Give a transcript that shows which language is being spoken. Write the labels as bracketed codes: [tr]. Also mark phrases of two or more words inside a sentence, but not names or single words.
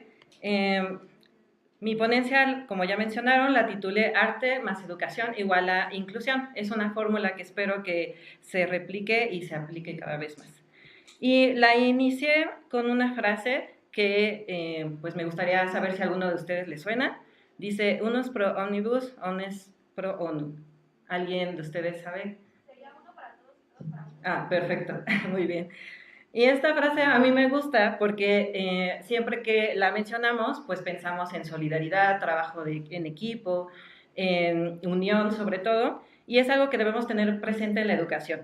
[es] Mi ponencia, como ya mencionaron, la titulé Arte más Educación igual a Inclusión. Es una fórmula que espero que se replique y se aplique cada vez más. Y la inicié con una frase que pues me gustaría saber si a alguno de ustedes le suena. Dice, [la] unus pro omnibus, omnes pro ONU. [es] ¿Alguien de ustedes sabe? Sería uno para todos y todos para uno. Ah, perfecto, muy bien. Y esta frase a mí me gusta porque siempre que la mencionamos, pues pensamos en solidaridad, trabajo en equipo, en unión sobre todo, y es algo que debemos tener presente en la educación.